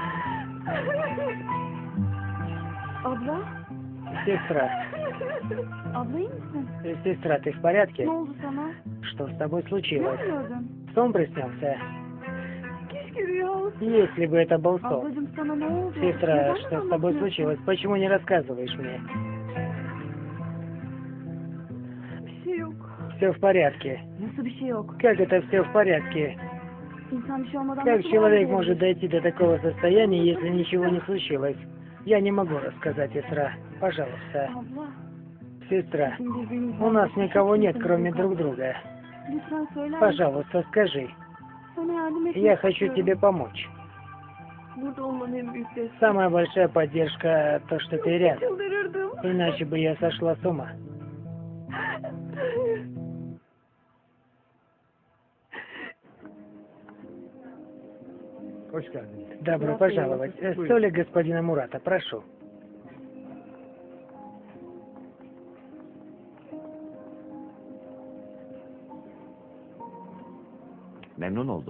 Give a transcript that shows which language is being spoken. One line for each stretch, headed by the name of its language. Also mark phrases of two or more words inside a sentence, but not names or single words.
Turkish: Abla?
Russian: Сестра.
Turkish: Abla iyi misin?
Russian: Сестра, ты в порядке?
Turkish: Ne oldu sana?
Russian: Что с тобой
Turkish: Ne
Russian: случилось?
Turkish: gördün?
Russian: Сон приснился?
Turkish: Keşke rüya olsun.
Russian: Если бы это был сон.
Turkish: Ablacığım sana ne oldu?
Russian: Сестра,
Turkish: Neden
Russian: что с тобой
Turkish: anlatmıyorsun?
Russian: случилось? Почему не рассказываешь мне?
Turkish: Bir şey yok.
Russian: Все в порядке.
Turkish: Nasıl bir şey yok?
Russian: Как это все в порядке?
Turkish: İnsan bir şey olmadan
Russian: Как
Turkish: nasıl
Russian: человек
Turkish: bağlı
Russian: может
Turkish: olur?
Russian: дойти до такого состояния, если ничего не случилось? Я не могу рассказать, сестра. Пожалуйста.
Turkish: Abla.
Russian: Сестра,
Turkish: bizim birbirimizden
Russian: у нас
Turkish: başka
Russian: никого
Turkish: hiç
Russian: нет,
Turkish: kimsemiz
Russian: кроме
Turkish: yok.
Russian: друг друга.
Turkish: Lütfen söyler misin?
Russian: Пожалуйста, скажи.
Turkish: Sana yardım etmek
Russian: Я хочу
Turkish: istiyorum.
Russian: тебе помочь.
Turkish: Burada olmanın en büyük desteği.
Russian: Самая большая поддержка то, что ты рядом.
Turkish: Çıldırırdım.
Russian: Иначе бы я сошла с ума.
Turkish: Hoş geldin.
Russian: Добро пожаловать. Столик господина Мурата, прошу.
Turkish: Memnun oldum.